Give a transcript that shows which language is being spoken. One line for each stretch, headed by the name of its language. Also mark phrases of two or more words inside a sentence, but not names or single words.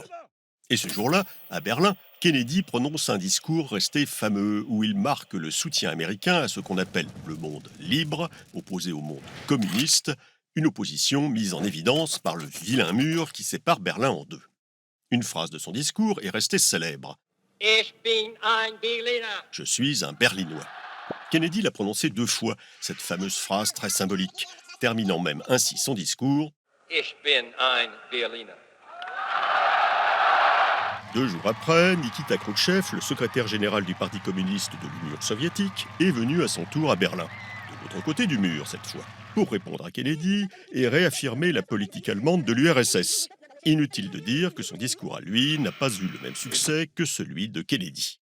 French: Et ce jour-là, à Berlin, Kennedy prononce un discours resté fameux où il marque le soutien américain à ce qu'on appelle le monde libre, opposé au monde communiste, une opposition mise en évidence par le vilain mur qui sépare Berlin en deux. Une phrase de son discours est restée célèbre.
German: Ich bin ein Berliner.
French: Je suis un Berlinois. Kennedy l'a prononcée 2 fois, cette fameuse phrase très symbolique, terminant même ainsi son discours.
German: Ich bin ein Berliner.
French: 2 jours après, Nikita Khrouchtchev, le secrétaire général du Parti communiste de l'Union soviétique, est venu à son tour à Berlin, de l'autre côté du mur cette fois, pour répondre à Kennedy et réaffirmer la politique allemande de l'URSS. Inutile de dire que son discours à lui n'a pas eu le même succès que celui de Kennedy.